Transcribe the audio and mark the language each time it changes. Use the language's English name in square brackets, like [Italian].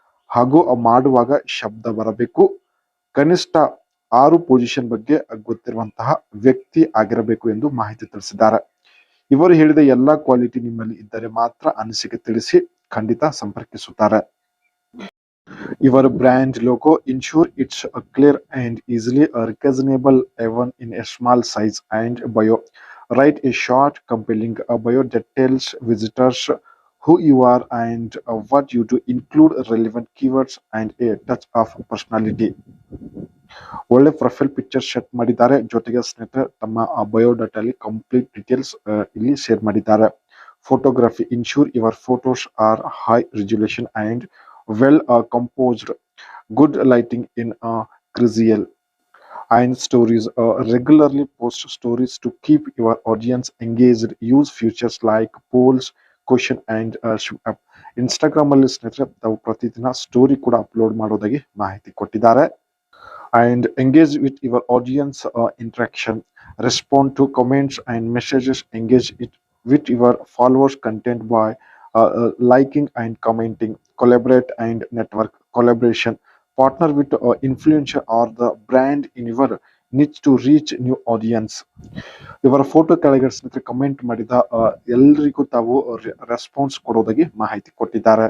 [Kannada] ಹಾಗೂ ಮಾಡುವಾಗ ಶಬ್ದ ಬರಬೇಕು. ಕನಿಷ್ಠ 6 ಪೊಸಿಷನ್ ಬಗ್ಗೆ ಗೊತ್ತಿರುವಂತಹ ವ್ಯಕ್ತಿ ಆಗಿರಬೇಕು ಎಂದು ಮಾಹಿತಿ ತಿಳಿಸಿದ್ದಾರೆ. ಇವರು ಹೇಳಿದ ಎಲ್ಲಾ ಕ್ವಾಲಿಟಿ ನಿಮ್ಮಲ್ಲಿ ಇದ್ದರೆ ಮಾತ್ರ ಅನಿಸಿಕೆ ತಿಳಿಸಿ, ಖಂಡಿತ ಸಂಪರ್ಕಿಸುತ್ತಾರೆ. [English] ಇವರ brand logo ensure it's clear and easily recognizable even in a small size. And bio, write a short compelling bio that tells visitors who you are and what you do. Include relevant keywords and a touch of personality. [Kannada] ಒಳ್ಳೆ profile picture set ಮಾಡಿದ್ದಾರೆ. ಜೊತೆಗೆ ಸ್ನೇಹಿತರೆ ತಮ್ಮ biodata ಅಲ್ಲಿ complete details ಇಲ್ಲಿ share ಮಾಡಿದ್ದಾರೆ. [English] Photography ensure your photos are high resolution and well composed. Good lighting in crucial. And stories, regularly post stories to keep your audience engaged. Use features like polls, question and [Kannada] Instagram ಅಲ್ಲಿ ಸ್ನೇಹಿತರೆ ತಾವು ಪ್ರತಿದಿನ story ಕೂಡ upload ಮಾಡೋದಾಗಿ ಮಾಹಿತಿ ಕೊಟ್ಟಿದ್ದಾರೆ. [English] And engage with your audience, interaction, respond to comments and messages, engage it with your followers content by liking and commenting, collaborate and network collaboration, partner with influencer or the brand in your niche to reach new audience. [Kannada] ಇವರ photo ಕೆಳಗಡೆ ಸ್ನೇಹಿತರೆ comment ಮಾಡಿದ ಎಲ್ಲರಿಗೂ ತಾವು response ಕೊಡೋದಾಗಿ ಮಾಹಿತಿ ಕೊಟ್ಟಿದ್ದಾರೆ.